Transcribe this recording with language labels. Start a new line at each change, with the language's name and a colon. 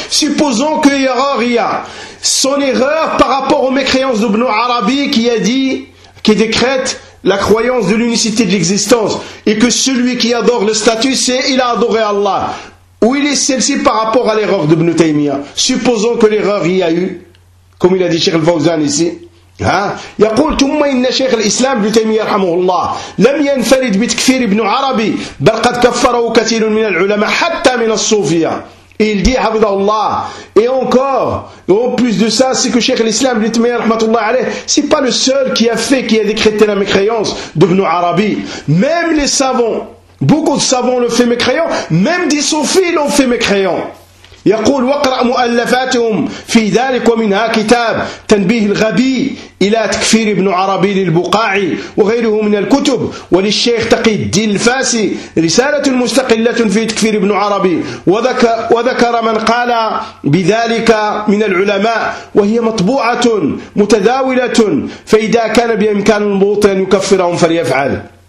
French: Supposons que erreur il y a, son erreur par rapport aux mécréances d'Ibn Arabi qui a dit, qui décrète la croyance de l'unicité de l'existence, et que celui qui adore le statut, c'est il a adoré Allah. Où il est celle-ci par rapport à l'erreur d'Ibn Taymiyyah? Supposons que l'erreur il y a eu, comme il a dit Cheikh Al-Fawzan ici.
Arabic: يقول ثم إن شيخ الإسلام ابن تيمية رحمه الله لم ينفرد بتكفير ابن عربي بل قد كفره كثير من العلماء حتى من الصوفية.
French: Il dit, Habidallah, et encore, et en plus de ça, c'est que Cheikh l'Islam, c'est pas le seul qui a fait, qui a décrété la mécréance d'Ibn Arabi. Même les savants, beaucoup de savants l'ont fait mécréant, même des soufis l'ont fait mécréant.
Arabic: يقول وقرا مؤلفاتهم في ذلك ومنها كتاب تنبيه الغبي الى تكفير ابن عربي للبقاعي وغيره من الكتب وللشيخ تقي الدين الفاسي رساله مستقله في تكفير ابن عربي وذكر من قال بذلك من العلماء وهي مطبوعه متداوله فاذا كان بامكان المبطل ان يكفرهم فليفعل.